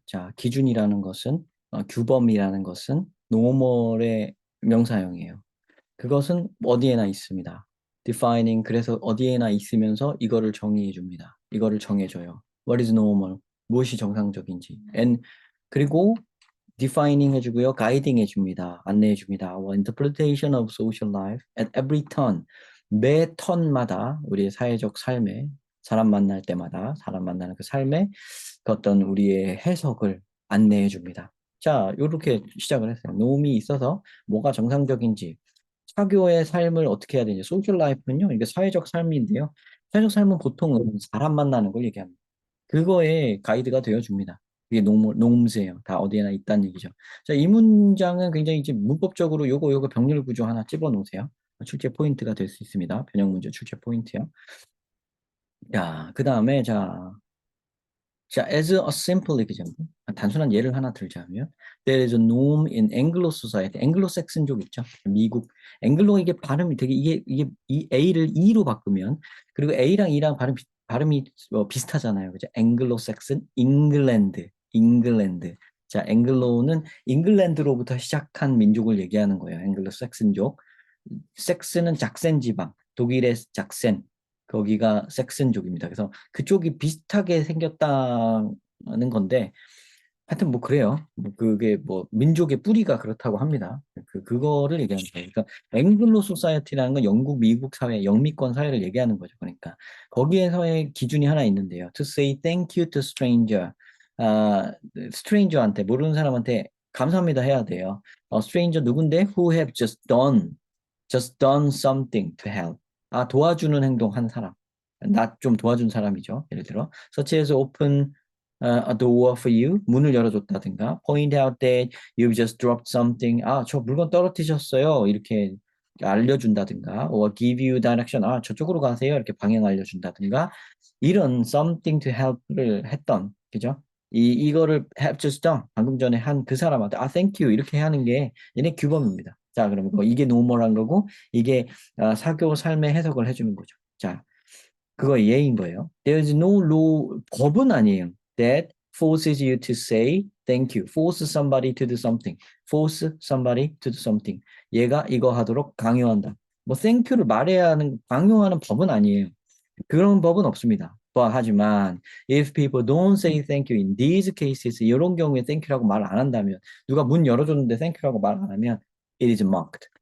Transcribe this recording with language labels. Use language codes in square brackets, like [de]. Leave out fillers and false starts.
[ko] 자, 기준이라는 것은, 규범이라는 것은 normal의 명사형이에요. 그것은 어디에나 있습니다. defining, 그래서 어디에나 있으면서 이거를 정의해 줍니다. 이거를 정해줘요. [en] What is normal? [ko] 무엇이 정상적인지. And, 그리고 defining 해주고요. guiding 해줍니다. 안내해줍니다. [en] Our interpretation of social life at every turn. [ko] 매 턴마다 우리의 사회적 삶에 사람 만날 때마다 사람 만나는 그 삶에 그 어떤 우리의 해석을 안내해 줍니다. 자, 이렇게 시작을 했어요. 노움이 있어서 뭐가 정상적인지, 사교의 삶을 어떻게 해야 되는지, 소셜 라이프는요, 이게 사회적 삶인데요. 사회적 삶은 보통은 사람 만나는 걸 얘기합니다. 그거에 가이드가 되어 줍니다. 이게 노무스예요. 다 어디에나 있다는 얘기죠. 자, 이 문장은 굉장히 이제 문법적으로 요거 병렬 구조 하나 집어 놓으세요. 출제 포인트가 될 수 있습니다. 변형 문제 출제 포인트요. 자, 그 다음에 자, [en] as a simple example, [ko] 단순한 예를 하나 들자면, [en] there is a norm in Anglo society. [ko] 앵글로색슨족 있죠? 미국. 앵글로 이게 발음이 되게 이게 이 A를 E로 바꾸면, 그리고 A랑 E랑 발음이 비슷하잖아요. 그죠? 앵글로색슨, 잉글랜드. 자, 앵글로는 잉글랜드로부터 시작한 민족을 얘기하는 거예요. 앵글로색슨족. 섹스는 작센 지방, 독일의 작센, 거기가 섹슨족입니다. 그래서 그쪽이 비슷하게 생겼다는 건데, 하여튼 뭐 그래요. 뭐 그게 뭐 민족의 뿌리가 그렇다고 합니다. 그거를 얘기하는 거예요. 그러니까 앵글로 소사이어티라는 건 영국, 미국 사회, 영미권 사회를 얘기하는 거죠. 그러니까 거기에서의 기준이 하나 있는데요. [en] To say thank you to stranger. [ko] 아, stranger한테 모르는 사람한테 감사합니다 해야 돼요. stranger 누군데? [en] Who have just done something to help. [ko] 아, 도와주는 행동 한 사람. 나 좀 도와준 사람이죠. 예를 들어, [en] such as open a door for you. [ko] 문을 열어줬다든가, [en] point out that you've just dropped something. [ko] 아, 저 물건 떨어뜨리셨어요. 이렇게 알려준다든가, [en] or give you direction. [ko] 아, 저쪽으로 가세요. 이렇게 방향 알려준다든가, 이런 [en] something to help [ko] 를 했던, 그죠? [en] 이거를 have just done. [ko] 방금 전에 한 그 사람한테, 아, thank you. 이렇게 하는 게 얘네 규범입니다. 자, 그러면 이게 노멀한 거고, 이게 사교 삶의 해석을 해주는 거죠. 자, 그거 예인 거예요. [en] There is no law, [ko] 법은 아니에요. [en] That forces you to say thank you. Force somebody to do something. Force somebody to do something. [ko] 얘가 이거 하도록 강요한다. 뭐 thank you를 말해야 하는, 강요하는 법은 아니에요. 그런 법은 없습니다. 하지만 [en] if people don't say thank you in these cases, [ko] 이런 경우에 thank you라고 말 안 한다면, 누가 문 열어줬는데 thank you라고 말 안 하면 [en] it is mocked.